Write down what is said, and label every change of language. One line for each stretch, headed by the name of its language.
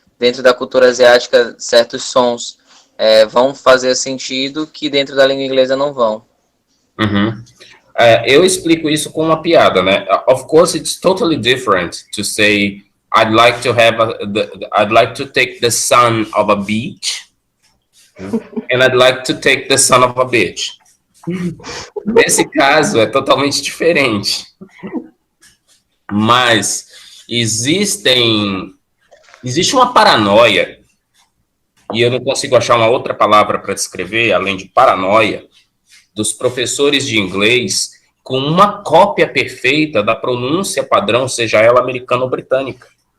Portuguese: Dentro da cultura asiática, certos sons vão fazer sentido que dentro da língua inglesa não vão. Eu explico isso com uma piada, né?
English: Of course, it's totally different to say I'd like to take the son of a beach, and I'd like to take the son of a bitch.
Portuguese: Nesse caso, é totalmente diferente. Mas existe uma paranoia, e eu não consigo achar uma outra palavra para descrever, além de paranoia, dos professores de inglês com uma cópia perfeita da pronúncia padrão, seja ela americana ou britânica.